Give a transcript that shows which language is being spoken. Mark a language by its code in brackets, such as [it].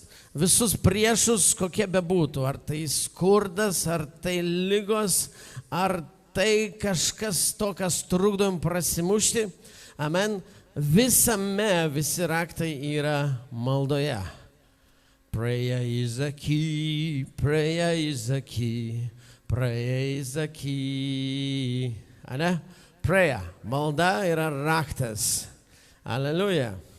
[lt] Visus priešus, kokie bebūtų, ar tai skurdas, ar tai ligos, ar tai kažkas to, kas trukdo jums prasimušti. Amen. Visi raktai yra maldoje. [en] Prayer is a key, prayer is a key, prayer is a key. [lt] Ane? Prayer, malda yra raktas. Aleliuja.